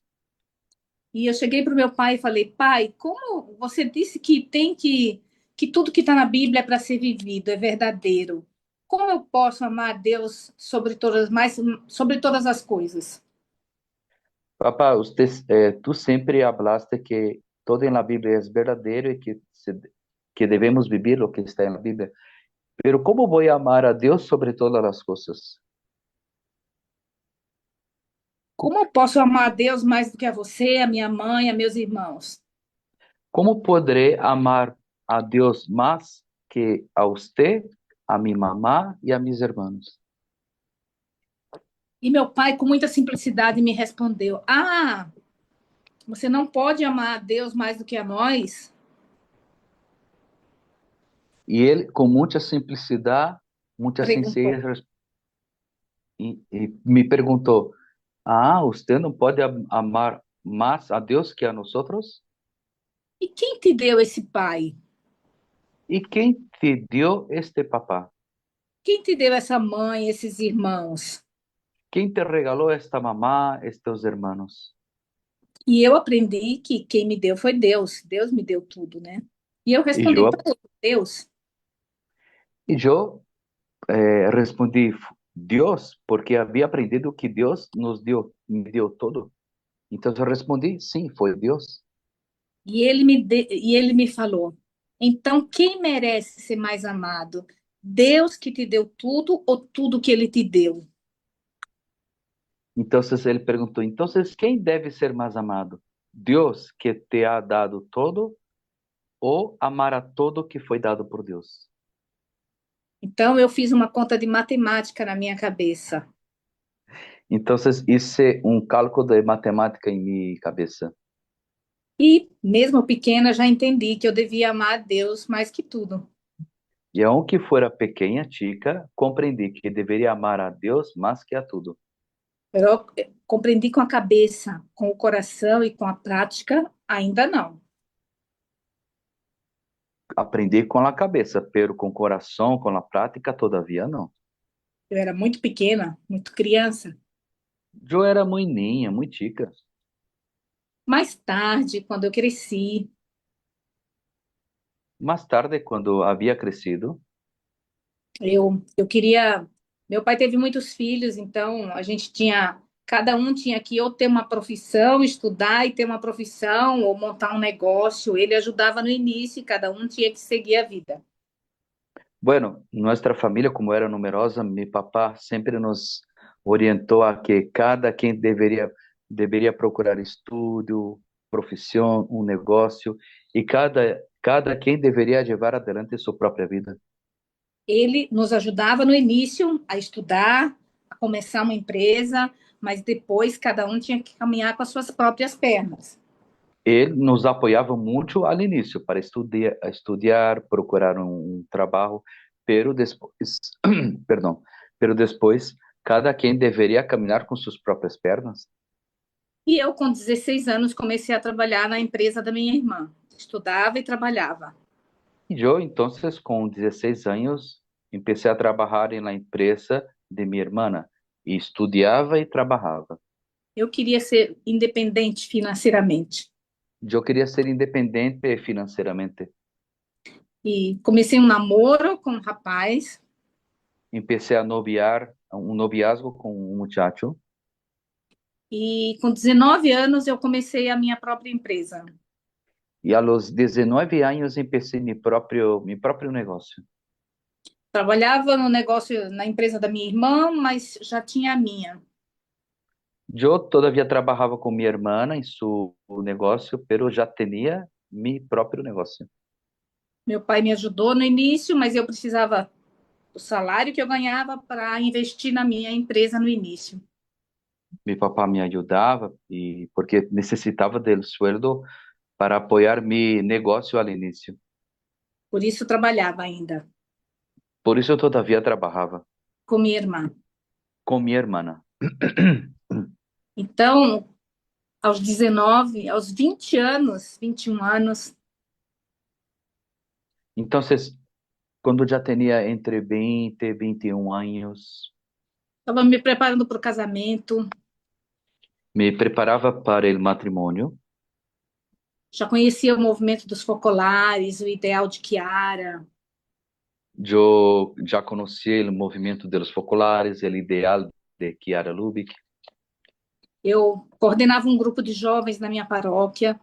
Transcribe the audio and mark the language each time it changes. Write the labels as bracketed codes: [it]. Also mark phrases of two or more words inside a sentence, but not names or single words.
[pt] E eu cheguei para o meu pai e falei: pai, como você disse que tem que tudo que está na Bíblia é para ser vivido, é verdadeiro. Como eu posso amar a Deus sobre todas, mais, sobre todas as coisas? [es] Papá, tu sempre hablaste que todo en la Biblia es verdadero y que debemos vivir lo que está en la Biblia. Pero ¿cómo voy a amar a Dios sobre todas las cosas? [pt] Como eu posso amar a Deus mais do que a você, a minha mãe, a meus irmãos? [es] ¿Cómo podré amar a Dios más que a usted, a mi mamá y a mis hermanos? [pt] E meu pai, com muita simplicidade, me respondeu: Ah, você não pode amar a Deus mais do que a nós? [es] Y él, con mucha simplicidad, mucha [pt] Perguntou. [es] sencillez, me preguntó, ah, ¿usted no puede amar más a Dios que a nosotros? [pt] E quem te deu esse pai? [es] ¿Y quién te dio este papá? [pt] Quem te deu essa mãe, esses irmãos? [es] ¿Quién te regaló esta mamá, estos hermanos? [pt] E eu aprendi que quem me deu foi Deus. Deus me deu tudo, né? E eu Y respondi para yo, ele: Deus. [es] y yo respondí, Dios, porque había aprendido que Dios nos dio, me dio todo. Entonces respondí, sí, fue Dios. [pt] E ele me falou: Então quem merece ser mais amado? Deus que te deu tudo ou tudo que ele te deu? [es] Entonces él preguntó, entonces, ¿quién debe ser más amado? ¿Dios que te ha dado todo o amar a todo que fue dado por Dios? [pt] Então eu fiz uma conta de matemática na minha cabeça. [es] Entonces hice un cálculo de matemática en mi cabeza. [pt] E, mesmo pequena, já entendi que eu devia amar a Deus mais que tudo. [es] Y aunque fuera pequeña, chica, comprendí que debería amar a Dios más que a todo. [pt] Eu compreendi com a cabeça, com o coração e com a prática, ainda não. [es] Aprendi con la cabeza, pero con corazón, con la práctica, todavía no. [pt] Eu era muito pequena, muito criança. [es] Yo era muy niña, muy chica. [pt] Mais tarde, quando eu cresci, [es] Más tarde, cuando había crecido, [pt] eu queria. Meu pai teve muitos filhos, então a gente tinha. Cada um tinha que ou ter uma profissão, estudar e ter uma profissão, ou montar um negócio. Ele ajudava no início e cada um tinha que seguir a vida. [es] bueno, nuestra familia, como era numerosa, mi papá siempre nos orientó a que cada quien debería procurar estudio, profesión, un negocio, y cada quien debería llevar adelante su propia vida. [pt] Ele nos ajudava no início a estudar, a começar uma empresa, mas depois cada um tinha que caminhar com as suas próprias pernas. [es] Él nos apoyaba mucho al inicio para estudiar, procurar un trabajo, pero después, perdón, pero después cada quien debería caminar con sus propias pernas. [pt] E eu, com 16 anos, comecei a trabalhar na empresa da minha irmã. Estudava e trabalhava. [es] Y yo entonces con 16 años empecé a trabajar en la empresa de mi hermana y estudiaba y trabajaba. [pt] Eu queria ser independente financeiramente. [es] Yo quería ser independiente financieramente. [pt] E comecei um namoro com um rapaz. [es] Empecé a noviar, un noviazgo con un muchacho [pt] E com 19 anos eu comecei a minha própria empresa. [es] y a los 19 años empecé mi propio negocio. [pt] Trabalhava no negócio, na empresa da minha irmã, mas já tinha a minha. [es] Yo todavía trabajaba con mi hermana en su negocio, pero ya tenía mi propio negocio. [pt] Meu pai me ajudou no início, mas eu precisava do salário que eu ganhava para investir na minha empresa no início. [es] Mi papá me ayudaba y porque necesitaba del sueldo para apoyar mi negocio al inicio. [pt] Por isso trabalhava ainda [es] Por eso todavía trabajaba [pt] com minha irmã. [es] con mi hermana. [pt] Então, aos 19, aos 20 anos, 21 anos, [es] Entonces, cuando ya tenía entre 20 y 21 años, [pt] estava me preparando para o casamento, [es] me preparaba para el matrimonio. [pt] já conhecia o movimento dos focolares, o ideal de Chiara. [es] Yo ya conocí el movimiento de los focolares, el ideal de Chiara Lubick. [pt] Eu coordenava um grupo de jovens na minha paróquia.